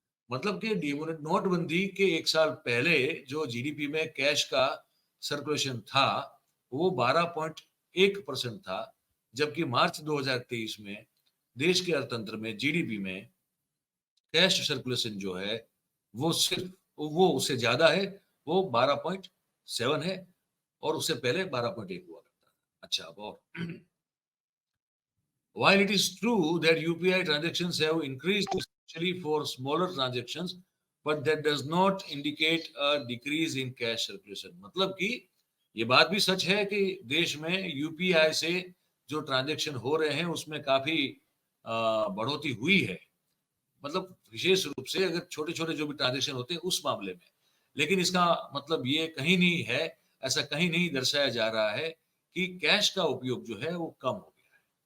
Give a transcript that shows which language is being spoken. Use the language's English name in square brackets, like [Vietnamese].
[Hindi] मतलब कि नोटबंदी के एक साल पहले जो जीडीपी में कैश का सर्कुलेशन था वो 12.1% था, जबकि मार्च 2023 में देश के अर्थतंत्र में जीडीपी में कैश सर्कुलेशन जो है वो सिर्फ, वो उससे ज्यादा है, वो 12.7 है, और उससे पहले 12.1 हुआ करता था। अच्छा, अब और [English] while it is true that UPI transactions have increased especially for smaller transactions, but that does not indicate a decrease in cash circulation। [Hindi] मतलब कि ये बात भी सच है कि देश में यूपीआई से जो ट्रांजैक्शन हो रहे हैं उसमें काफी बढ़ोतरी हुई है। मतलब विशेष रूप से अगर छोटे छोटे जो भी ट्रांजेक्शन होते हैं उस मामले में, लेकिन इसका मतलब ये कहीं नहीं है, ऐसा कहीं नहीं दर्शाया जा रहा है कि कैश का उपयोग जो है वो कम हो गया है।